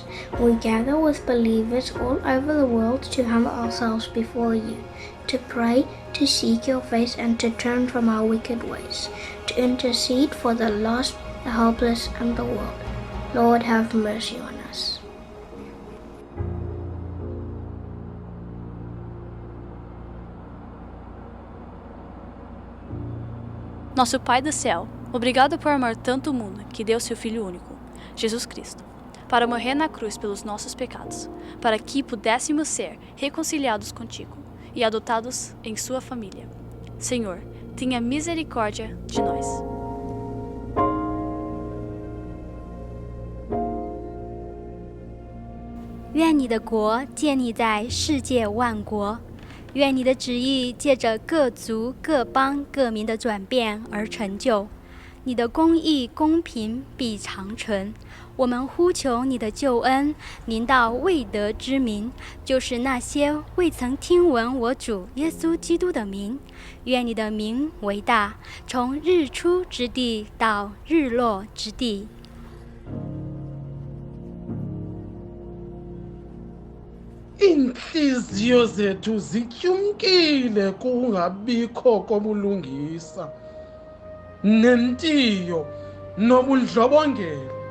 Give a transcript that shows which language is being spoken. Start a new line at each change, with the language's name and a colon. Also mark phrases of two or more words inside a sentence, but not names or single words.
English: We gather with believers all over the world to humble ourselves before you, to pray, to seek your face, and to turn from our wicked ways, to intercede for the lost, the helpless, and the world. Lord, have mercy on us.
Portuguese: Nosso Pai do céu, obrigado por amar tanto o mundo que deu seu Filho único, Jesus Cristo, para morrer na cruz pelos nossos pecados, para que pudéssemos ser reconciliados contigo e adotados em sua família. Senhor, tenha misericórdia de nós.
Chinese: 愿你的国建立在世界万国，愿你的旨意借着各族、各邦、各民的转变而成就。你的公义、公平必长存。我们呼求你的救恩临到未得之民，就是那些未曾听闻我主耶稣基督的名。愿你的名为大，从日出之地到日落之地。
Xhosa: Inhliziyo zethu zityumkile kungabikho kobulungisa nentiyo nobundlobongela